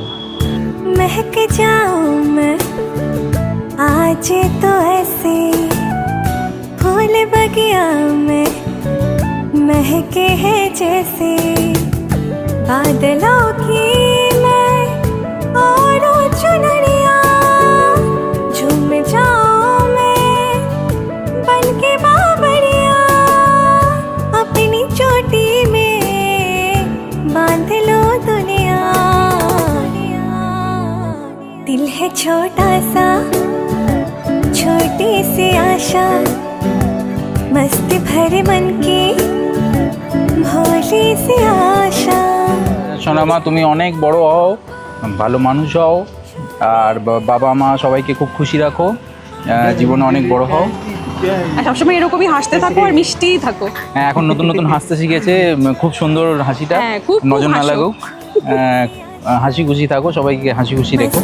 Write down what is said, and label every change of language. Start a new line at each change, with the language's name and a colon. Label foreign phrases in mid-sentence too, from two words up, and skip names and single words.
Hindi: महक जाऊं मैं आज तो ऐसे फूल बगिया में महके हैं जैसे बादलों की मैं और चुनरिया झूम जाऊं मैं बन के बाबरिया अपनी चोटी में बांध लो दुनिया। छोटा सा छोटी सी आशा मस्ती भरे मन की भोली सी आशा।
Bangla: সোনামা তুমি অনেক বড় হও, ভালো মানুষ হও, আর বাবা মা সবাইকে খুব খুশি রাখো, জীবনে অনেক বড় হও, আর সবসময় এরকমই হাসতে থাকো আর মিষ্টিই থাকো। হ্যাঁ, এখন নতুন নতুন হাসতে শিখেছে, খুব সুন্দর হাসিটা, হ্যাঁ, খুব নজর না হাসো। লাগুক, হাসি খুশি থাকো, সবাইকে হাসি খুশি রেখো।